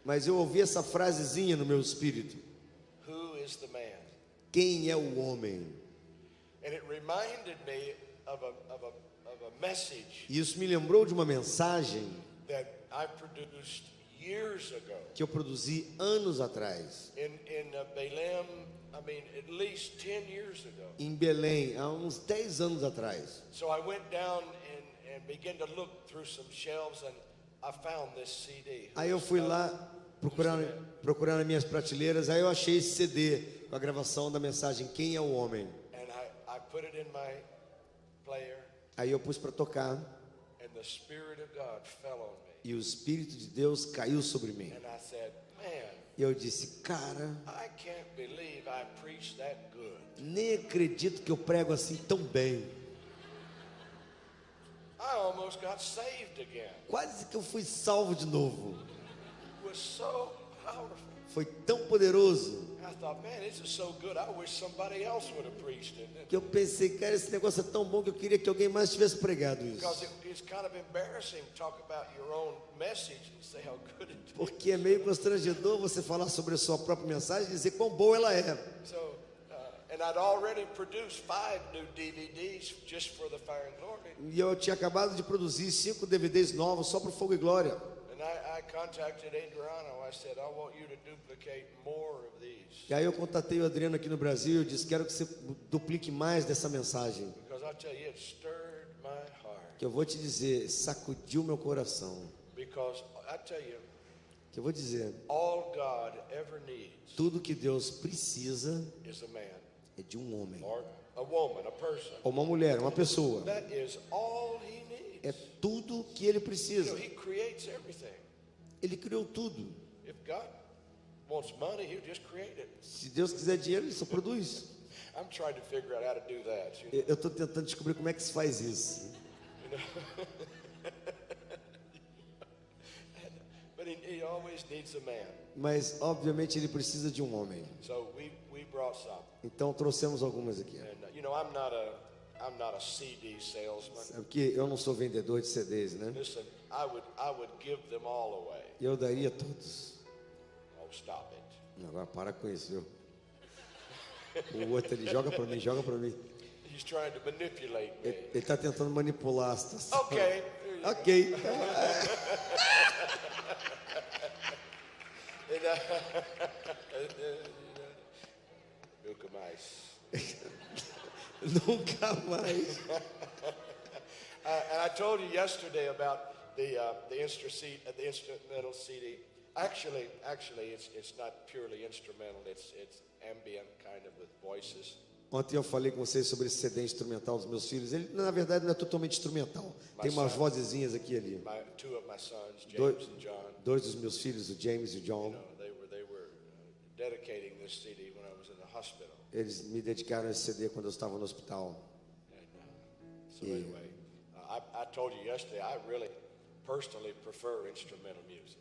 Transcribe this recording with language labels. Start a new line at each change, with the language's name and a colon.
Portuguese: Mas eu ouvi essa frasezinha no meu espírito.
English: Who is the man?
Portuguese: Quem é o homem?
English: And it reminded me of a message
Portuguese: E isso me lembrou de uma mensagem
English: that I produced years ago
Portuguese: que eu produzi anos atrás,
English: in Balaam. I mean, at least 10 years ago.
Portuguese: em Belém, há uns 10 anos atrás.
English: So I went down and began to look through some shelves, and I found this CD.
Portuguese: Aí eu fui lá procurar nas minhas prateleiras, aí eu achei esse CD com a gravação da mensagem Quem é o Homem?
English: And I put it in my player,
Portuguese: Aí eu pus para tocar
English: and the Spirit of God fell on me.
Portuguese: e o Espírito de Deus caiu sobre mim.
English: And I said, man,
Portuguese: E eu disse, cara,
English: I can't believe I preached that good.
Portuguese: nem acredito que eu prego assim tão bem.
English: I almost got saved again.
Portuguese: Quase que eu fui salvo de novo.
English: It was so powerful.
Portuguese: Foi tão poderoso
English: I thought, man, this is so good. I wish somebody else would have preached it.
Portuguese: que eu pensei, cara, esse negócio é tão bom que eu queria que alguém mais tivesse pregado
English: Because
Portuguese: isso.
English: it's kind of embarrassing to talk about your own message and say how good it is.
Portuguese: Porque é meio constrangedor você falar sobre a sua própria mensagem e dizer quão boa ela é.
English: So, and I'd already produced 5 new DVDs just for the Fire and Glory.
Portuguese: E eu tinha acabado de produzir 5 DVDs novos só para o Fogo e Glória.
English: And I contacted Adriano. I said, I want you to duplicate more of these.
Portuguese: E aí eu contatei o Adriano aqui no Brasil e eu disse, quero que você duplique mais dessa mensagem.
English: Because I tell you, it stirred my heart.
Portuguese: Que eu vou te dizer, sacudiu meu coração.
English: Because I tell you,
Portuguese: Que eu vou dizer,
English: all God ever needs
Portuguese: tudo que Deus precisa
English: is a man,
Portuguese: é de um homem.
English: or a woman, a person.
Portuguese: Ou uma mulher, uma pessoa.
English: That is all he needs.
Portuguese: É tudo que ele precisa.
English: He creates everything.
Portuguese: Ele criou tudo.
English: If God wants money, he'll just create it.
Portuguese: Se Deus quiser dinheiro, ele só produz.
English: I'm trying to figure out how to do that. You know?
Portuguese: Eu estou tentando descobrir como é que se faz isso.
English: But he always needs a man.
Portuguese: Mas, obviamente, ele precisa de um homem.
English: So we brought some.
Portuguese: Então, trouxemos algumas aqui.
English: And I'm not a CD salesman.
Portuguese: Sabe que eu não sou vendedor de CDs, né?
English: Listen, I would give them all away.
Portuguese: Eu daria todos.
English: Oh, stop it.
Portuguese: Agora para com isso, viu? O outro, ele joga para mim, joga para mim.
English: He's trying to manipulate me.
Portuguese: Ele está tentando manipular a situação.
English: Okay.
Portuguese: Ok. Nunca mais. Nunca mais.
English: And I told you yesterday about the instrumental CD. Actually, it's not purely instrumental. It's ambient, kind of with voices.
Portuguese: Ontem eu falei com vocês sobre esse CD instrumental dos meus filhos. Ele, na verdade, não é totalmente instrumental. Tem umas vozezinhas aqui e ali.
English: Two of my sons, James and John.
Portuguese: 2 dos meus filhos, o James e o John.
English: They were dedicating this CD when I was in the hospital. Eles me dedicaram esse CD quando eu estava no hospital. And, so anyway, I told you yesterday, I really personally prefer instrumental music.